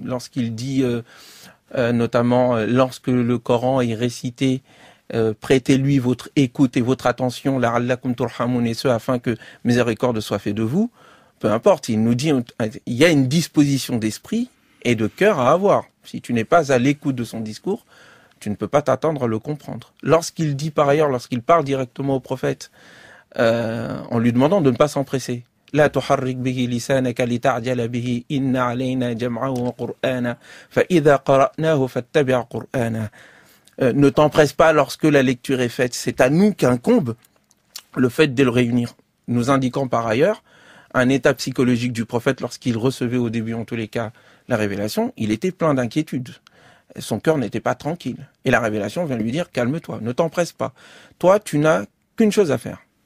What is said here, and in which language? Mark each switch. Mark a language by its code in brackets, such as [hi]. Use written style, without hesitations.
[fr] Lorsqu'il dit, notamment, lorsque le Coran est récité, prêtez-lui votre écoute et votre attention, [ar] la'allakum turhamun, [fr] et ce, afin que miséricorde soit fait de vous. Peu importe, il nous dit, il y a une disposition d'esprit et de cœur à avoir. Si tu n'es pas à l'écoute de son discours, tu ne peux pas t'attendre à le comprendre. Lorsqu'il dit par ailleurs, lorsqu'il parle directement au prophète, en lui demandant de ne pas s'empresser. [ar] لا تحرك به لسانك لتعجل به إن علينا جمعه وقرآنا فإذا قرأناه فاتبع قرآنا. [fr] Ne t'empresse pas lorsque la lecture est faite. C'est à nous qu'incombe le fait de le réunir. Nous indiquant par ailleurs un état psychologique du prophète lorsqu'il recevait au début, en tous les cas, la révélation. Il était plein d'inquiétude. Son cœur n'était pas tranquille. Et la révélation vient lui dire, calme-toi, ne t'empresse pas. Toi, tu n'as qu'une chose à faire.